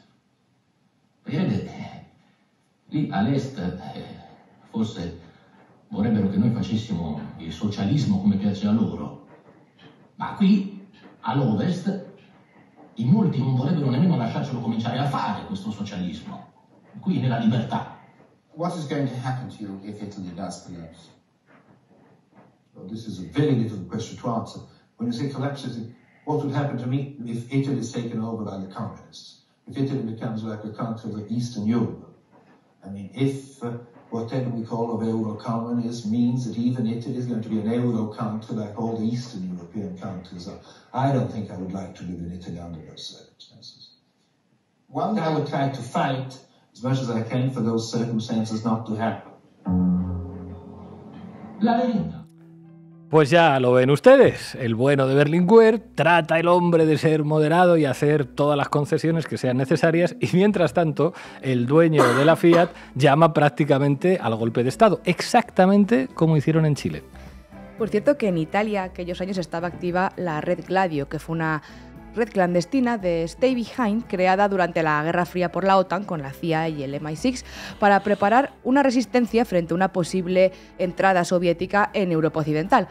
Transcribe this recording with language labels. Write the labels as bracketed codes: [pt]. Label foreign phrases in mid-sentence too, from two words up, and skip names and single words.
[it] Perché vedete, lì all'est forse vorrebbero che noi facessimo il socialismo come piace a loro, ma qui all'ovest in molti non vorrebbero nemmeno lasciarcelo cominciare a fare questo socialismo, qui nella libertà. [en] What is going to happen to you if Italy does collapse? Well, this is a very difficult question to answer. When you say collapses, what would happen to me if Italy is taken over by the communists? If Italy becomes like a country of Eastern Europe? I mean, if whatever we call of Euro-communism means that even Italy is going to be an Euro country like all the Eastern European countries are, I don't think I would like to live in Italy under those circumstances. One day I would try to fight as much as I can for those circumstances not to happen. [it] La verità. [es] Pues ya lo ven ustedes, el bueno de Berlinguer trata el hombre de ser moderado y hacer todas las concesiones que sean necesarias, y mientras tanto el dueño de la Fiat llama prácticamente al golpe de Estado, exactamente como hicieron en Chile. Por cierto que en Italia aquellos años estaba activa la Red Gladio, que fue una red clandestina de [en] Stay Behind [es] creada durante la Guerra Fría por la OTAN con la CIA y el MI6 para preparar una resistencia frente a una posible entrada soviética en Europa Occidental.